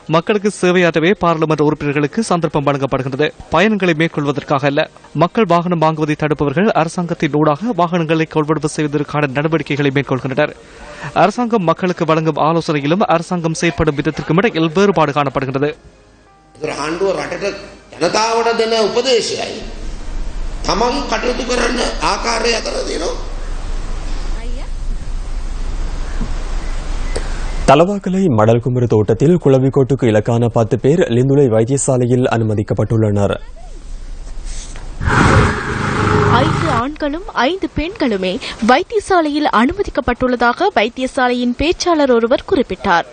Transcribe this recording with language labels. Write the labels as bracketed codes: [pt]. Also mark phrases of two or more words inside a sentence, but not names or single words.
[ta] மக்களுக்கு சேவையாற்றவே பாராளுமன்ற உறுப்பினர்களுக்கு சந்தர்ப்பம் வழங்கப்படுகின்றது, பயணங்களை மேற்கொள்வதற்காக அல்ல. மக்கள் வாகனம் வாங்குவதை தடுப்பவர்கள் அரசாங்கத்தின் ஊடாக வாகனங்களை கொள்வனவு செய்வதற்கான நடவடிக்கைகளை மேற்கொள்கின்றனர். அரசாங்கம் மக்களுக்கு வழங்கும் ஆலோசனையிலும் அரசாங்கம் செயற்படும் விதத்திற்கும் இடையில் வேறுபாடு காணப்படுகின்றது. [si] ආණ්ඩුව රටට ජනතාවට දෙන උපදේශයයි තමන් කටයුතු කරන්න ආකාරය අතර තියෙනවා. [ta] தலவாக்கலை மடல்குமரு தோட்டத்தில் குளவிக்கோட்டுக்கு இலக்கான 10 பேர் லிந்துலை வைத்தியசாலையில் அனுமதிக்கப்பட்டுள்ளனர். 5 ஆண்களும் 5 பெண்களுமே வைத்தியசாலையில் அனுமதிக்கப்பட்டுள்ளதாக வைத்தியசாலையின் பேச்சாளர் ஒருவர் குறிப்பிட்டார்.